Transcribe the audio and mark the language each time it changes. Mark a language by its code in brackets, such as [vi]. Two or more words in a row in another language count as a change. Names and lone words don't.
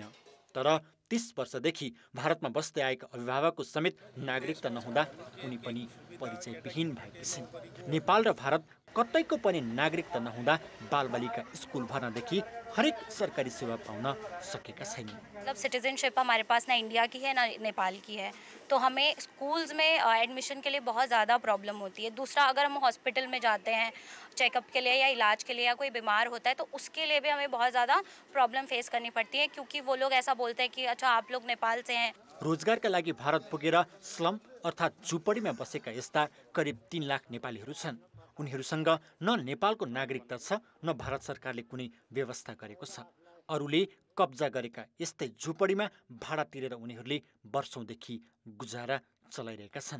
[ne] तर 30 वर्षदेखि भारतमा बस्दै आएका अभिभावकको समेत नागरिकता नहुँदा उनी पनि परिचयविहीन भएकी छिन्। नेपाल र भारत कतैको पनि नागरिकता नहुँदा बालबालिका स्कुल भर्नादेखि हरेक सरकारी सेवा पाउन सकेका छैनन्। [hi] मतलब सिटीजनशिप हमारे पास ना इंडिया की है ना नेपाल की है, तो हमें स्कूल्स में एडमिशन के लिए बहुत ज़्यादा प्रॉब्लम होती है। दूसरा, अगर हम हॉस्पिटल में जाते हैं चेकअप के लिए या इलाज के लिए या कोई बीमार होता है तो उसके लिए भी हमें बहुत ज़्यादा [en] problem face [hi] करनी पड़ती है, क्योंकि वो लोग ऐसा बोलते हैं कि अच्छा आप लोग नेपाल से हैं। [ne] रोजगारका लागि भारत पुगेर स्लम अर्थात् झुपडीमा बसेका यस्ता करिब 3 लाख नेपालीहरू छन्। उनीहरूसँग न नेपालको नागरिकता छ न भारत सरकारले कुनै व्यवस्था गरेको छ। अरूले कब्जा गरेका यस्तै झुपडीमा भाडा तिरेर उनीहरूले वर्षौंदेखि गुजारा चलाइरहेका छन्।